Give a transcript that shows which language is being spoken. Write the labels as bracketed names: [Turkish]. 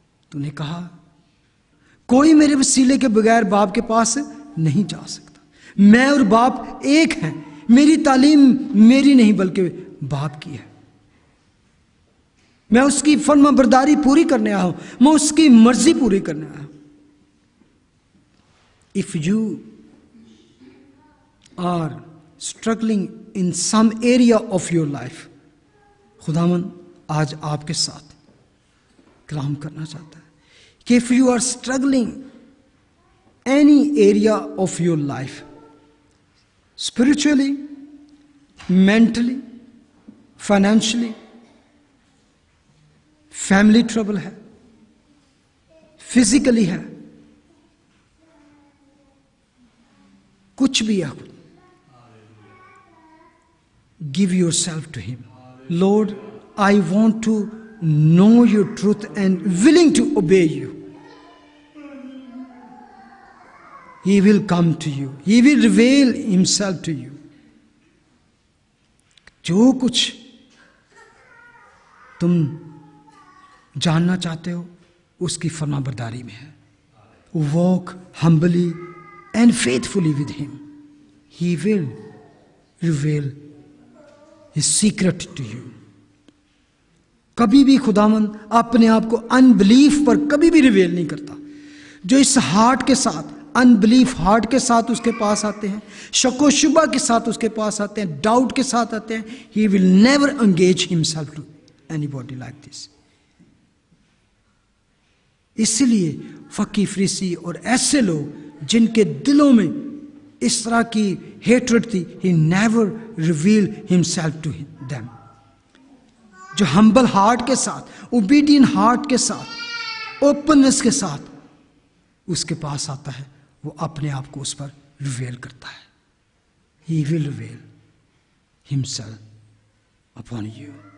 [Urdu] تو نے کہا کوئی میرے وسیلے کے بغیر باپ کے پاس نہیں جا سکتا. میں اور باپ ایک ہیں. میری تعلیم میری نہیں بلکہ باپ کی ہے. میں اس کی فرما برداری پوری کرنے آیا ہوں, میں اس کی مرضی پوری کرنے آیا ہوں. [English] If you are struggling in some area of your life, [Urdu] خداوند آج آپ کے ساتھ کلام کرنا چاہتا ہے کہ [English] if you are struggling any area of your life, spiritually, mentally, financially, family trouble ہے, physically ہے, [Urdu] کچھ بھی ہے, [English] give yourself to him. Lord, I want to know your truth and willing to obey you. He will come to you. He will reveal himself to you. [Urdu] جو کچھ تم جاننا چاہتے ہو اس کی فرما برداری میں ہے. [English] Walk humbly and faithfully with him. He will reveal his secret to you. [Urdu] کبھی بھی خداوند اپنے آپ کو انبلیف پر کبھی بھی ریویل نہیں کرتا. جو اس ہارٹ کے ساتھ, انبلیف ہارٹ کے ساتھ اس کے پاس آتے ہیں, شک و شبہ کے ساتھ اس کے پاس آتے ہیں, ڈاؤٹ کے ساتھ آتے ہیں, [English] he will never engage himself to anybody like this. [Urdu] اس لیے فقی فریسی اور ایسے لوگ جن کے دلوں میں اس طرح کی ہیٹرڈ تھی, [English] he never revealed himself to them. [Urdu] جو ہمبل ہارٹ کے ساتھ, اوبیڈین ہارٹ کے ساتھ, اوپننس کے ساتھ اس کے پاس آتا ہے, وہ اپنے آپ کو اس پر ریویل کرتا ہے. [English] He will reveal himself upon you.